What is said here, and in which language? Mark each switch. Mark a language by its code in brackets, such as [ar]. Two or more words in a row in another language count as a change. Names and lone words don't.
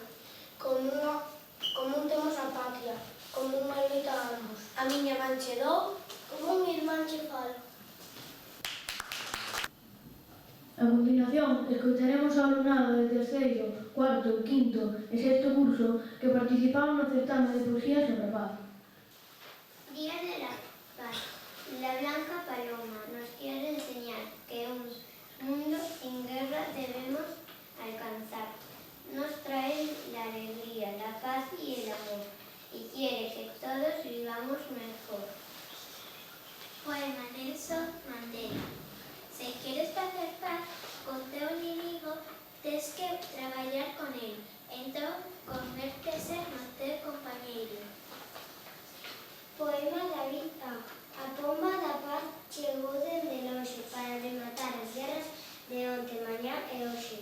[gl] como un temos a patria, como un maldita ambos. A miña man che dou, como un irmán che falo. A continuación, escoitaremos ao alumnado de terceiro, cuarto, quinto e sexto curso que participaron no certame de poesía sobre a paz. [es] Día de la Paz. La blanca paloma nos quiere enseñar que un mundo sin guerra debemos alcanzar. Nos trae la alegría, la paz y el amor, y quiere que todos vivamos mejor. [gl] Poema Nelson Mandela. [es] Si quieres [gl] facer paz con teu inimigo, tens que traballar con él. Entón, convértese no teu compañeiro. Poema David A. A pomba da paz chegou dende lonxe para rematar as guerras de onte, mañá e hoxe.